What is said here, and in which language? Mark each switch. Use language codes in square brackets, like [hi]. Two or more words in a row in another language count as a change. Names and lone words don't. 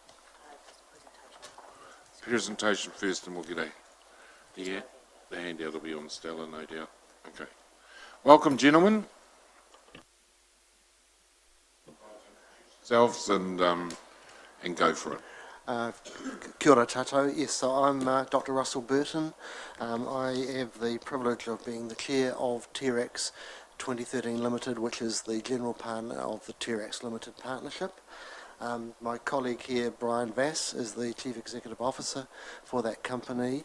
[en] Presentation first, and we'll get the handout will be on Stella, no doubt. Okay. Welcome, gentlemen. Selves and go for it. [mi] Kia ora tātou. [en] Yes, so I'm Dr. Russell Burton. I have the privilege of being the chair of T-Rex 2013 Limited, which is the general partner of the T-Rex Limited Partnership. My colleague here, Brian Vass, is the Chief Executive Officer for that company.